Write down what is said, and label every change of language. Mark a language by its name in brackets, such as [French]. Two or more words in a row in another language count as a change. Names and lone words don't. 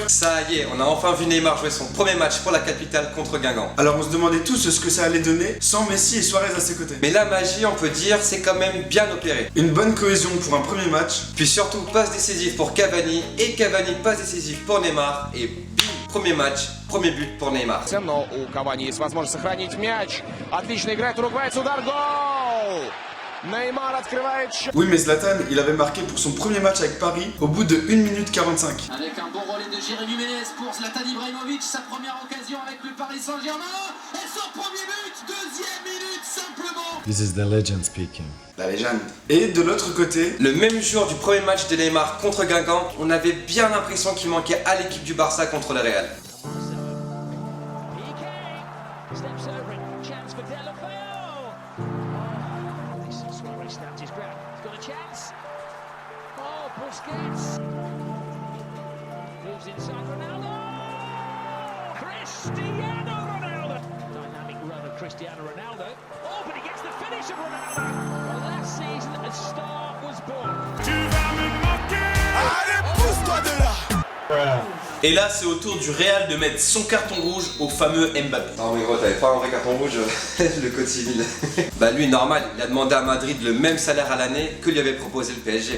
[French] Ça y est, on a enfin vu Neymar jouer son premier match pour la capitale contre Guingamp. Alors on se demandait tous ce que ça allait donner sans Messi et Suarez à ses côtés. Mais la magie, on peut dire, c'est quand même bien opéré. Une bonne cohésion pour un premier match. Puis surtout, passe décisive pour Cavani, et Cavani passe décisive pour Neymar, et bim, premier match, premier but pour Neymar. [Russian] Но у Кавани есть возможность сохранить мяч. Отлично играет уругваец, удар, гол! Neymar открывает счет. [French] Oui mais Zlatan, il avait marqué pour son premier match avec Paris au bout de 1 minute 45. Avec un bon relais de Jérémy Ménez pour Zlatan Ibrahimovic, sa première occasion avec le Paris Saint-Germain. Et son premier but, deuxième minute simplement. [English] This is the legend speaking. [French] La légende. Et de l'autre côté, Le même jour du premier match de Neymar contre Guingamp, on avait bien l'impression qu'il manquait à l'équipe du Barça contre le Real. [English] Snapped his grab. He's got a chance. Oh, Busquets. Moves inside Ronaldo. Cristiano Ronaldo. Dynamic run of Cristiano Ronaldo. Oh, but he gets the finish of Ronaldo. Well, last season, a star was born. [French] Tu vas me manquer. allez, pousse-toi de là! Et là, c'est au tour du Real de mettre son carton rouge au fameux Mbappé. Non mais gros, t'avais pas un vrai carton rouge, le code civil. Bah lui, normal, il a demandé à Madrid le même salaire à l'année que lui avait proposé le PSG.